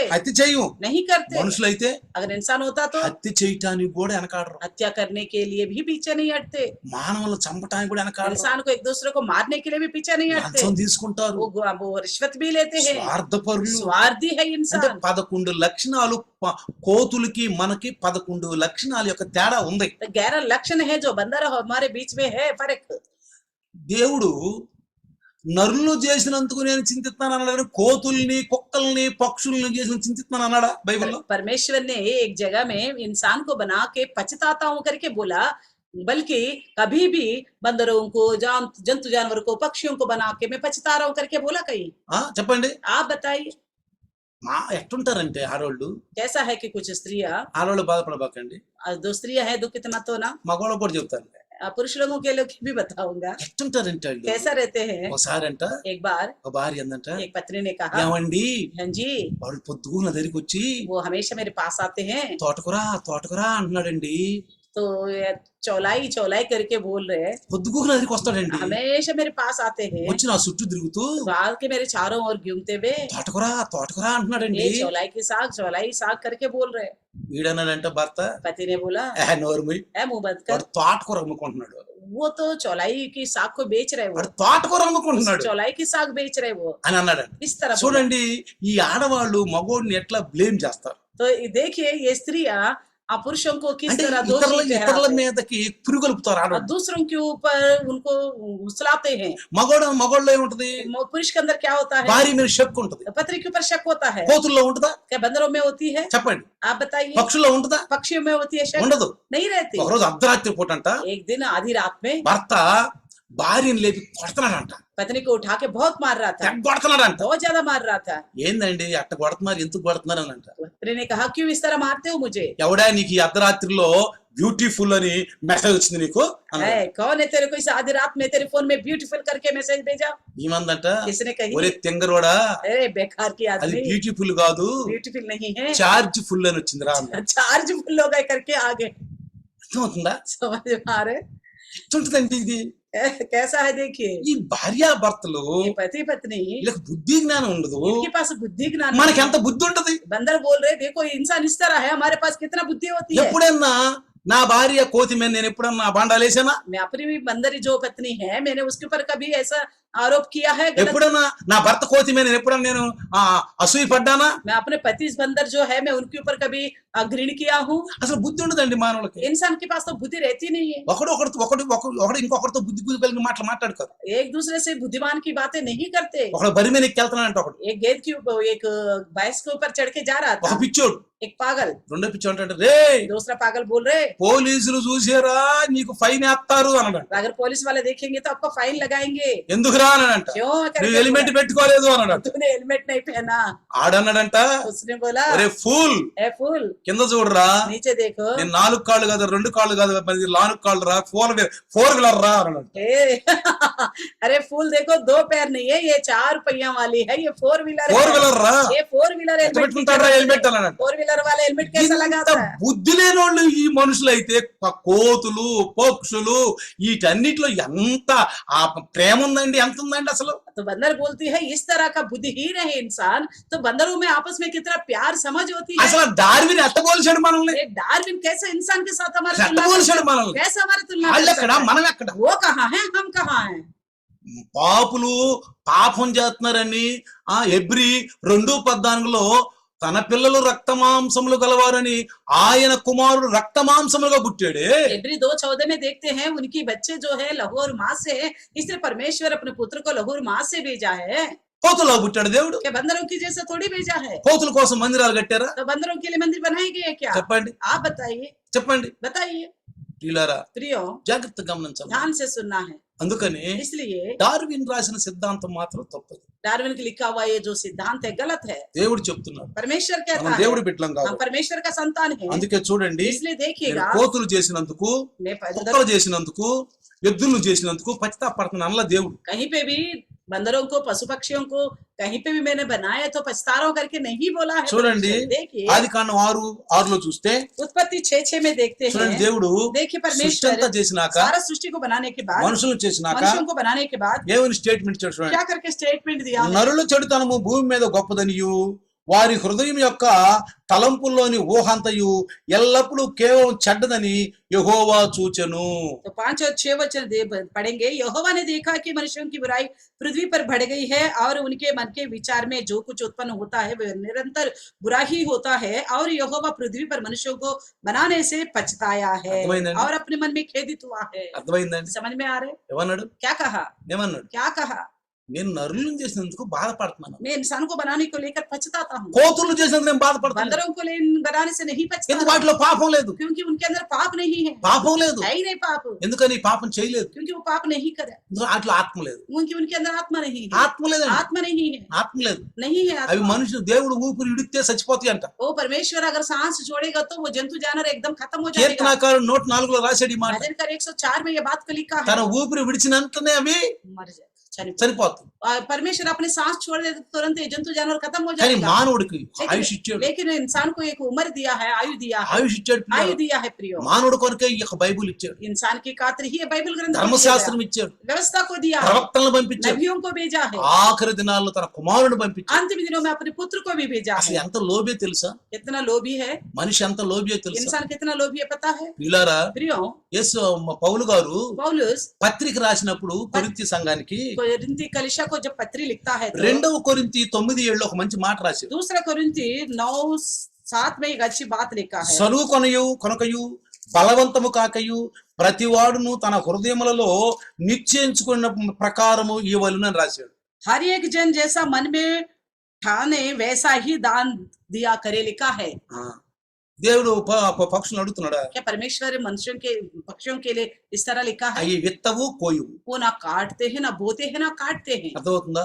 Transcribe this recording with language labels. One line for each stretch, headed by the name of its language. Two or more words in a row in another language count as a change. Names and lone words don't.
Telugu: హత్య చెయ్యం.
Hindi: नहीं करते।
Telugu: మనుషులైతే
Hindi: अगर इंसान होता तो
Telugu: హత్య చేయటానికి కూడా వెనకాడరు,
Hindi: हत्या करने के लिए भी पीछे नहीं हटते।
Telugu: మానవులను చంపటానికి కూడా వెనకాడరు,
Hindi: इंसान को एक दूसरे को मारने के लिए भी पीछे नहीं हटते।
Telugu: లంచం తీసుకుంటారు,
Hindi: वो रिश्वत भी लेते हैं।
Telugu: స్వార్థపరులు.
Hindi: स्वार्थी है
Telugu: అంటే
Hindi: इंसान।
Telugu: 11 లక్షణాలు కోతులకి మనకి 11 లక్షణాల యొక్క తేడా ఉంది.
Hindi: तो 11 लक्षण है जो बंदर और हमारे बीच में है फर्क।
Telugu: దేవుడు నరులు చేసినందుకు నేను చింతిస్తున్నాను అన్నాడు కానీ కోతుల్ని కుక్కల్ని పక్షుల్ని చేసిన చింతిస్తున్నాను అన్నాడా బైబిల్లో?
Hindi: परमेश्वर ने एक जगह में इंसान को बना के पछताता हूं करके बोला, बल्कि कभी भी बंदरों को, जंतु जानवर को, पक्षियों को बना के मैं पछता रहा हूं करके बोला कहीं?
Telugu: చెప్పండి.
Hindi: आप बताइए
Telugu: ఎట్టుంటారంటే ఆడవాళ్ళు
Hindi: कैसा है कि कुछ स्त्रियां,
Telugu: ఆడవాళ్ళు బాధపడబాకండి,
Hindi: दो स्त्रियां हैं, दुखित मत होना।
Telugu: మగవాళ్ళకు కూడా చెప్తాను.
Hindi: पुरुष लोगों के लिए भी बताऊंगा
Telugu: ఎట్టుంటారంటే వాళ్ళు
Hindi: कैसा रहते हैं।
Telugu: ఒకసారి అంట
Hindi: एक बार
Telugu: ఒక భార్య అందంట,
Hindi: एक पत्नी ने कहा,
Telugu: ఏమండి
Hindi: हाँ जी,
Telugu: వాడు పొద్దుగున దగ్గరికి వచ్చి
Hindi: वो हमेशा मेरे पास आते हैं,
Telugu: తోటకురా అంటున్నాడండి.
Hindi: तो ये चौलाई करके बोल रहे हैं,
Telugu: పొద్దుగున దగ్గరికి వస్తాడండి,
Hindi: हमेशा मेरे पास आते हैं,
Telugu: వచ్చి నా చుట్టూ తిరుగుతూ
Hindi: बाल के मेरे चारों ओर घूमते हुए
Telugu: తోటకురా అంటున్నాడండి.
Hindi: ये चौलाई साग करके बोल रहे हैं।
Telugu: వీడన్నాడంట భర్త,
Hindi: पति ने बोला,
Telugu: నోరుమై
Hindi: है मुंह बंद कर,
Telugu: వాడు తోటకూర అమ్ముకుంటున్నాడు,
Hindi: वो तो चौलाई की साग को बेच रहे,
Telugu: వాడు తోటకూర అమ్ముకుంటున్నాడు
Hindi: चौलाई की साग बेच रहे वो,
Telugu: అని అన్నాడంట.
Hindi: इस तरह बोला।
Telugu: చూడండి ఈ ఆడవాళ్ళు మగోడిని ఎట్లా బ్లేమ్ చేస్తారు
Hindi: तो देखिए ये स्त्रियां पुरुषों को किस
Telugu: అంటే
Hindi: तरह
Telugu: ఇతరుల
Hindi: दोषी
Telugu: ఇతరుల
Hindi: ठहराते हैं
Telugu: మీదకి పురుగొలుపుతారు
Hindi: और
Telugu: ఆడవాళ్ళు.
Hindi: दूसरों के ऊपर उनको उछलाते हैं।
Telugu: మగోళ్ళలో ఏముంటది?
Hindi: पुरुष के अंदर क्या होता है?
Telugu: భార్య మీద షక్ ఉంటది.
Hindi: पत्नी के ऊपर शक होता है।
Telugu: కోతుల్లో ఉంటదా?
Hindi: क्या बंदरों में होती है?
Telugu: చెప్పండి.
Hindi: आप बताइए।
Telugu: పక్షుల్లో ఉంటదా?
Hindi: पक्षियों में होती है शक?
Telugu: ఉండదు.
Hindi: नहीं रहती।
Telugu: ఒకరోజు అర్ధరాత్రి పూట అంట
Hindi: एक दिन आधी रात में
Telugu: భర్త భార్యని లేపి కొడుతున్నాడంట,
Hindi: पत्नी को उठा के बहुत मार रहा था,
Telugu: కొడుతున్నాడంట.
Hindi: बहुत ज्यादा मार रहा था।
Telugu: ఏందండి అట్ట కొడుతున్నారు, ఎందుకు కొడుతున్నారు అని అంట.
Hindi: पत्नी ने कहा क्यों इस तरह मारते हो मुझे?
Telugu: ఎవడా నీకు ఈ అర్ధరాత్రిలో బ్యూటిఫుల్ అని మెసేజ్ వచ్చింది నీకు అన్నాడు.
Hindi: है कौन है तेरे को इस आधी रात में तेरे फोन में ब्यूटीफुल करके मैसेज भेजा?
Telugu: ఏమందంట,
Hindi: किसने कही?
Telugu: ఒరే తెంగరోడా
Hindi: अरे बेकार की
Telugu: అది
Hindi: आदमी,
Telugu: బ్యూటిఫుల్ కాదు
Hindi: ब्यूटीफुल नहीं है,
English: charge full
Telugu: అని వచ్చింది రా అన్న.
English: charge full
Hindi: हो गए करके आ गए।
Telugu: అర్థమవుతుందా?
Hindi: समझ में आ रहे?
Telugu: ఎట్టుంటదండి ఇది?
Hindi: कैसा है देखिए,
Telugu: ఈ భార్యాభర్తలు
Hindi: ये पति पत्नी,
Telugu: వీళ్ళకి బుద్ధి జ్ఞానం ఉండదు,
Hindi: इनके पास बुद्धि ज्ञान
Telugu: మనకి
Hindi: नहीं
Telugu: ఎంత బుద్ధి ఉంటది?
Hindi: है। बंदर बोल रहे देखो इंसान इस तरह है, हमारे पास कितना बुद्धि होती है।
Telugu: ఎప్పుడన్నా నా భార్య కోతి మీద నేను ఎప్పుడన్నా బాండాలేసానా?
Hindi: मैं अपनी भी बंदर जो पत्नी है मैंने उसके ऊपर कभी ऐसा आरोप किया है गलत?
Telugu: ఎప్పుడన్నా నా భర్త కోతి మీద నేను ఎప్పుడన్నా నేను అసూయ పడ్డానా?
Hindi: मैं अपने पति बंदर जो है मैं उनके ऊपर कभी घृण किया हूँ?
Telugu: అసలు బుద్ధి ఉండదండి మానవులకి.
Hindi: इंसान के पास तो बुद्धि रहती नहीं है।
Telugu: ఒకడు ఇంకొకరితో బుద్ధి కలిగిన మాటలు మాట్లాడుకోరు.
Hindi: एक दूसरे से बुद्धिमान की बातें नहीं करते।
Telugu: ఒకడు బరి మీద ఎక్కెళ్తున్నాడంటే ఒకడు,
Hindi: एक गेंद के ऊपर, एक भैंस के ऊपर चढ़ के जा रहा
Telugu: ఒక
Hindi: था,
Telugu: పిచ్చోడు
Hindi: एक पागल,
Telugu: రెండో పిచ్చోడు అంటే రే
Hindi: दूसरा पागल बोल रहे
Telugu: పోలీసులు చూసారా నీకు ఫైన్ వేస్తారు అన్నాడు.
Hindi: अगर पुलिस वाले देखेंगे तो आपको फाइन लगाएंगे।
Telugu: ఎందుకురా అన్నాడంట,
Hindi: क्यों करके
Telugu: నువ్వు హెల్మెట్ పెట్టుకోలేదు అన్నాడు.
Hindi: तूने हेलमेट नहीं पहना।
Telugu: ఆడన్నాడంట,
Hindi: उसने बोला
Telugu: ఒరే ఫూల్
Hindi: ए फूल
Telugu: కింద చూడరా,
Hindi: नीचे देखो,
Telugu: నేను 4 కాళ్ళు కాదు 2 కాళ్ళు కాదు 4 కాళ్ళు రా, 4 వీలర్ రా అన్నాడు.
Hindi: अरे फूल देखो 2 पैर नहीं है, ये 4 पहिया वाली है, ये 4 व्हीलर
Telugu: 4 వీలర్ రా,
Hindi: ये 4 व्हीलर
Telugu: ఎట్లా పెట్టుకుంటారా హెల్మెట్ అన్నాడు.
Hindi: 4 व्हीलर वाला हेलमेट कैसा
Telugu: ఇంత
Hindi: लगाता है?
Telugu: బుద్ధి లేని వాళ్ళు ఈ మనుషులు అయితే కోతులు పక్షులు వీటన్నిటిలో ఎంత ఆ ప్రేమ ఉందండి, ఎంత ఉందండి అసలు.
Hindi: तो बंदर बोलती है इस तरह का बुद्धिहीन है इंसान, तो बंदरों में आपस में कितना प्यार समझ होती है।
Telugu: అసలు డార్విన్ ఎట్టబోల్చాడు మనల్ని,
Hindi: ये डार्विन कैसे इंसान के साथ हमारे तुलना
Telugu: ఎట్టబోల్చాడు
Hindi: करता है?
Telugu: మనల్ని.
Hindi: कैसे हमारे तुलना कर
Telugu: వాళ్ళు
Hindi: सकता
Telugu: ఎక్కడ
Hindi: है?
Telugu: మనం ఎక్కడ?
Hindi: वो कहाँ है, हम कहाँ हैं?
Telugu: పాపులు పాపం చేస్తున్నారని ఎబ్రి 2:14లో తన పిల్లలు రక్తమాంసములు గలవారని ఆయన కుమారుడు రక్తమాంసములుగా పుట్టాడే.
Hindi: इब्री 2:14 में देखते हैं उनकी बच्चे जो है लहू और माँ से है, इसलिए परमेश्वर अपने पुत्र को लहू और माँ से भेजा है।
Telugu: కోతులా పుట్టాడు దేవుడు.
Hindi: क्या बंदरों की जैसे थोड़ी भेजा है?
Telugu: కోతుల కోసం మందిరాలు కట్టారా?
Hindi: तो बंदरों के लिए मंदिर बनाए गए क्या?
Telugu: చెప్పండి
Hindi: आप बताइए,
Telugu: చెప్పండి.
Hindi: बताइए।
Telugu: ప్రియులారా
Hindi: प्रियो
Telugu: జాగ్రత్తగా గమనించాలి.
Hindi: ध्यान से सुनना है।
Telugu: అందుకని
Hindi: इसलिए
Telugu: డార్విన్ రాసిన సిద్ధాంతం మాత్రం తప్పదు.
Hindi: डार्विन के लिखा हुआ ये जो सिद्धांत है गलत है।
Telugu: దేవుడు చెప్తున్నాడు,
Hindi: परमेश्वर कहता
Telugu: మనం
Hindi: है
Telugu: దేవుడి బిడ్డలం కాదు.
Hindi: हम परमेश्वर का संतान है।
Telugu: అందుకే చూడండి,
Hindi: इसलिए
Telugu: నేను
Hindi: देखिएगा
Telugu: కోతులు చేసినందుకు
Hindi: मैं
Telugu: కుక్కలు చేసినందుకు ఎద్దులు చేసినందుకు పశ్చాత్తాపడుతున్న అల్ల దేవుడు.
Hindi: कहीं पे भी बंदरों को पशु पक्षियों को कहीं पे भी मैंने बनाया तो पछतारा करके नहीं बोला है।
Telugu: చూడండి
Hindi: देखिए
Telugu: ఆదికాండం 6:6లో చూస్తే
Hindi: उत्पत्ति 6:6 में देखते
Telugu: చూడండి,
Hindi: हैं।
Telugu: దేవుడు
Hindi: देखिए
Telugu: సృష్టి
Hindi: परमेश्वर
Telugu: అంతా చేసినాక
Hindi: सारा सृष्टि को बनाने के बाद,
Telugu: మనుషులను చేసినాక
Hindi: मनुष्यों को बनाने के बाद
Telugu: ఏమని స్టేట్మెంట్ ఇచ్చాడు చూడండి.
Hindi: क्या करके स्टेटमेंट दिया है?
Telugu: నరుల చెడుతనము భూమి మీద గొప్పదనియు వారి హృదయం యొక్క తలంపుల్లోని ఊహంతయు ఎల్లప్పుడూ కేవలం చెడ్డదని యెహోవా చూచెను.
Hindi: तो 5 और 6 वचन पढ़ेंगे। यहोवा ने देखा कि मनुष्यों की बुराई पृथ्वी पर बढ़ गई है और उनके मन के विचार में जो कुछ उत्पन्न होता है वह निरंतर बुरा ही होता है, और यहोवा पृथ्वी पर मनुष्यों को बनाने से पछताया है
Telugu: అర్థమైందండి?
Hindi: और अपने मन में खेदित हुआ है।
Telugu: అర్థమైందండి?
Hindi: समझ में आ रहे?
Telugu: ఏమన్నాడు?
Hindi: क्या कहा?
Telugu: ఏమన్నాడు?
Hindi: क्या कहा?
Telugu: నేను నరులను చేసినందుకు బాధపడుతున్నాను,
Hindi: मैं इंसान को बनाने को लेकर पछताता हूँ,
Telugu: కోతులు చేసినందుకు నేను బాధపడుతున్నాను.
Hindi: बंदरों को बनाने से नहीं
Telugu: ఎందుకు
Hindi: पछताता,
Telugu: వాటిలో పాపం లేదు,
Hindi: क्योंकि उनके अंदर पाप नहीं है,
Telugu: పాపం లేదు.
Hindi: है ही नहीं पाप,
Telugu: ఎందుకని పాపం చేయలేదు,
Hindi: क्योंकि वो पाप नहीं करे,
Telugu: వాటిలో ఆత్మ లేదు.
Hindi: क्योंकि उनके अंदर आत्मा नहीं है,
Telugu: ఆత్మ లేదండి,
Hindi: आत्मा नहीं है,
Telugu: ఆత్మ లేదు.
Hindi: नहीं है
Telugu: అవి
Hindi: आत्मा।
Telugu: మనుషులు దేవుడు ఊపిరి ఇడితే చచ్చిపోతాయి అంట.
Hindi: वो परमेश्वर अगर सांस छोड़ेगा तो वो जंतु जानवर एकदम खत्म हो जाएगा।
Telugu: కీర్తనాకారుడు 104లో రాశాడు ఈ మాట.
Hindi: भजन कर 104 में ये बात को लिखा
Telugu: తన
Hindi: है,
Telugu: ఊపిరి విడిచినంతనే అవి
Hindi: मर जाए चनिपोते।
Telugu: చనిపోతాయి.
Hindi: परमेश्वर अपने सांस छोड़ दे तो तुरंत ये जंतु जानवर खत्म हो
Telugu: కానీ
Hindi: जाएगा।
Telugu: మానవుడికి ఆయుష్ ఇచ్చాడు,
Hindi: लेकिन इंसान को एक उम्र दिया है, आयु दिया है,
Telugu: ఆయుష్ ఇచ్చాడు.
Hindi: आयु दिया है प्रियो।
Telugu: మానవుడి కొరకే ఈ యొక్క బైబిల్ ఇచ్చాడు,
Hindi: इंसान की खातिर ही ये बाइबल ग्रंथ को दिया
Telugu: ధర్మశాస్త్రం
Hindi: गया,
Telugu: ఇచ్చాడు,
Hindi: व्यवस्था को दिया है,
Telugu: ప్రవక్తలను పంపించాడు,
Hindi: नबियों को भेजा है,
Telugu: ఆఖరి దినాల్లో తన కుమారుడు పంపించాడు.
Hindi: अंतिम दिनों में अपने पुत्र को भी भेजा
Telugu: అసలు
Hindi: है।
Telugu: ఎంత లోబే తెలుసా,
Hindi: कितना लोभी है
Telugu: మనిషి ఎంత లోబే తెలుసా.
Hindi: इंसान, कितना लोभी है पता है
Telugu: పిల్లారా,
Hindi: प्रियो।
Telugu: యేసు పౌలు గారు
Hindi: पौलुस
Telugu: పత్రిక రాసినప్పుడు కొరింథీ సంఘానికి
Hindi: कोरिन्थी कलीसिया को जब पत्री लिखता है तो
Telugu: 2వ కొరింథీ 9:7 ఒక మంచి మాట రాశాడు.
Hindi: दूसरा कोरिन्थी 9:7 में एक अच्छी बात लिखा है,
Telugu: సలువు కొనకయు బలవంతము కాకయు ప్రతివాడును తన హృదయములలో నిశ్చయించుకున్న ప్రకారము ఇవ్వలునని రాశాడు.
Hindi: हर एक जन जैसा मन में ठाने वैसा ही दान दिया करे लिखा है।
Telugu: ఆ, దేవుడు పక్షులను అడుగుతున్నాడా,
Hindi: क्या परमेश्वर मनुष्यों के पक्षियों के लिए इस तरह लिखा है?
Telugu: అవి విత్తవు కోయువు.
Hindi: वो ना काटते हैं, ना बोते हैं, ना काटते हैं।
Telugu: అర్థమవుతుందా,